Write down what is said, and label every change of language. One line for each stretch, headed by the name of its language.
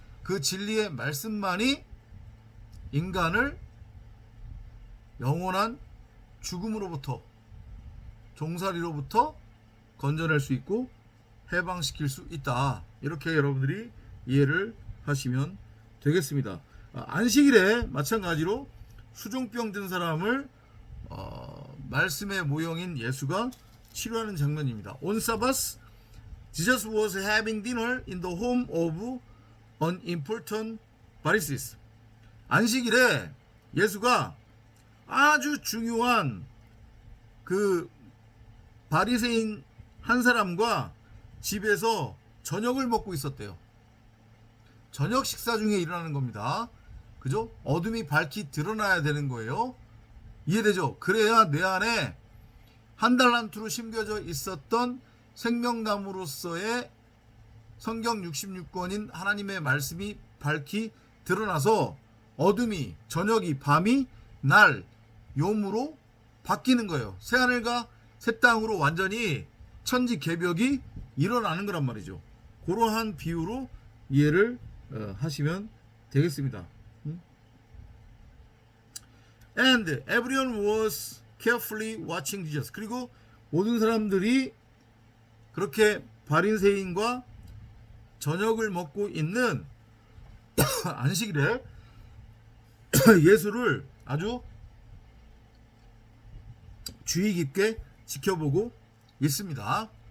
Korean: 그 진리의 말씀만이 인간을 영원한 죽음으로부터, 종살이로부터 건져낼 수 있고 해방시킬 수 있다. 이렇게 여러분들이 이해를 하시면 되겠습니다. 안식일에 마찬가지로 수종병 든 사람을 말씀의 모형인 예수가 치료하는 장면입니다.
English: On Sabbath, Jesus was having dinner in the home of an important Pharisee.
Korean: 안식일에 예수가 아주 중요한 그 바리새인 한 사람과 집에서 저녁을 먹고 있었대요. 저녁 식사 중에 일어나는 겁니다. 그죠? 어둠이 밝히 드러나야 되는 거예요. 이해되죠? 그래야 내 안에 한 달란트로 심겨져 있었던 생명나무로서의 성경 66권인 하나님의 말씀이 밝히 드러나서 어둠이, 저녁이, 밤이 날, 요무로 바뀌는 거예요. 새하늘과 새 땅으로 완전히 천지개벽이 일어나는 거란 말이죠. 그러한 비유로 이해를 하시면 되겠습니다.
English: And everyone was carefully watching Jesus.
Korean: 그리고 모든 사람들이 그렇게 바리새인과 저녁을 먹고 있는 안식일에 예수를 아주 주의 깊게 지켜보고 있습니다.